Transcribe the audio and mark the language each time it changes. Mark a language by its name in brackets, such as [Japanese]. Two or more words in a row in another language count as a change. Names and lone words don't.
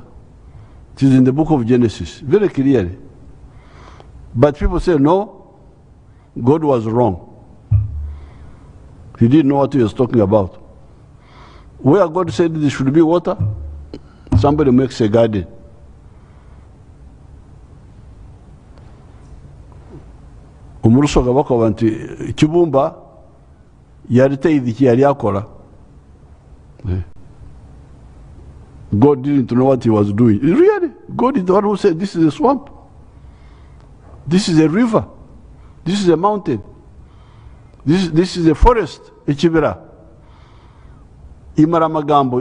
[English] It is in the book of Genesis, very clearly. But people say, no, God was wrong. He didn't know what he was talking about. Where God said there should be water, somebody makes a garden. [Soga] Umurusoga bakoba nti Kibumba yariteye iki yari akora. [English] God didn't know what he was doing. Really? God is the one who said this is a swamp. This is a river. This is a mountain. This is a forest, Echibira. Imaramagambo.